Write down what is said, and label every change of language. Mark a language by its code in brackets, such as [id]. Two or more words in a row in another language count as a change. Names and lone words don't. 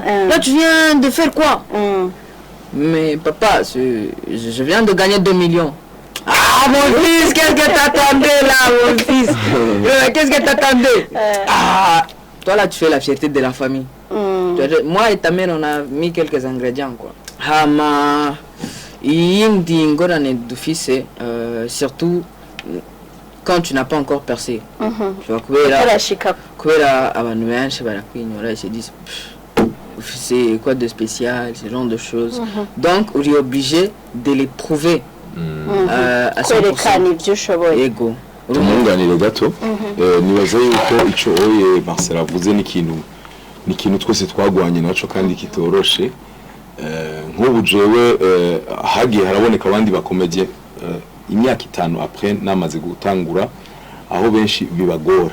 [fr] Là, tu viens de faire quoi? Mais papa, je viens de gagner 2 millions. Ah, mon fils, qu'est-ce que t'attendais là, mon fils? Qu'est-ce que t'attendais? Ah, toi là, tu fais la fierté de la famille. Moi et ta mère, on a mis quelques ingrédients, quoi. [rn] Hama, yindi ngorane [fr] du fils, surtout quand tu n'as pas encore percé. Tu vois, [rn] kubera abantu benshi barakwinyura, [fr] ils se disent c'est quoi de spécial, ce genre de choses. Donc, on est obligé de les prouver à 100%. [rn] Yego. Tumunganire gato nibaza yuko ico oye Marcel avuze ni ikintu twese twagwanye naco kandi kitoroshe. Nk'ubu jewe hagiye haraboneka abandi bakomedie imyaka 5 après namaze gutangura aho benshi bibagora.